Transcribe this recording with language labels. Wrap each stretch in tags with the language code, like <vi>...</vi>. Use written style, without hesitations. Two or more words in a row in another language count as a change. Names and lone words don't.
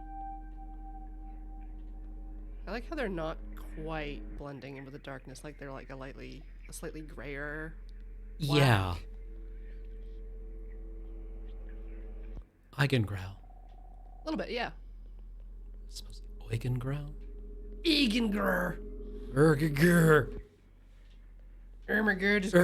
<en>I like how they're not quite blending in with the darkness, like they're like a slightly grayer. Black. Yeah. Eigengrau. A little bit, yeah. I suppose Eugengrau? Egengrur. Ergegr. Ermagerd is</en>